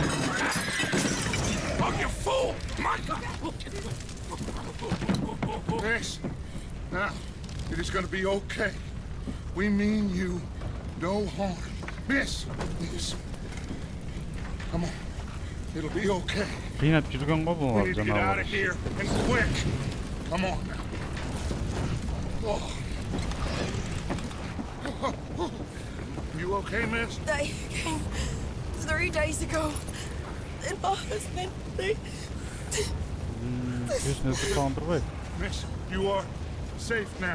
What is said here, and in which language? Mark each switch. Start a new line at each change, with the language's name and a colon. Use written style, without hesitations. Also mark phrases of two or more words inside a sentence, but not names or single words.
English: Oh, you fool! Michael! Miss, now, it is gonna be okay. We mean you no harm. Miss. Come on. It'll be okay.
Kazakh: Peanut жүрген ғой бұл
English: We need to get out of here, and quick. Come on now. Oh. You okay, miss? They came 3 days ago. And my husband, they... Miss, you are safe now.